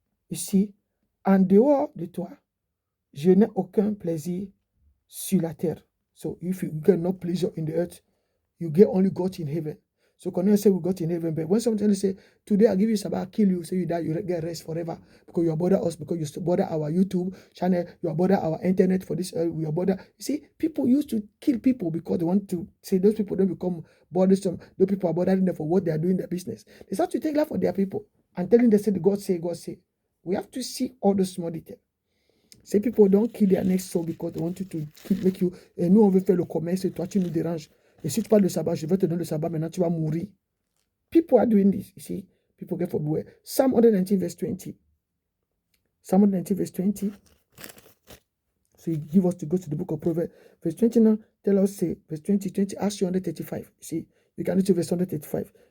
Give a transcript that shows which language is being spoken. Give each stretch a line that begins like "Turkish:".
French: Ici, en dehors de toi, je n'ai aucun plaisir sur la terre.
English: So if you get no pleasure in the earth, you get only God in heaven. So Cornelius say we got in heaven, but when somebody say, today I give you Sabbath, kill you, say you die, you get rest forever, because you bother us, because you bother our YouTube channel, you bother our internet for this, we bother. You see, people used to kill people because they want to say those people don't become bothersome. Those people are bothering them for what they are doing in their business. They start to take life for their people and telling them, say, God say, God say. We have to see all those small details. Say people don't kill their next soul because they want you to make you.
French: Et nous, on veut faire le commerce et toi, tu nous déranges. Et si tu parles de sabbat, je vais te donner le sabbat, maintenant tu vas mourir.
English: People are doing this, you see. People get forbidden. Psalm 119 verse 20. Psalm 119 verse 20. So you give us to go to the book of Proverbs. Verse 20 now, tell us, say, verse 20, ask you 135. You see, you can read to verse 135.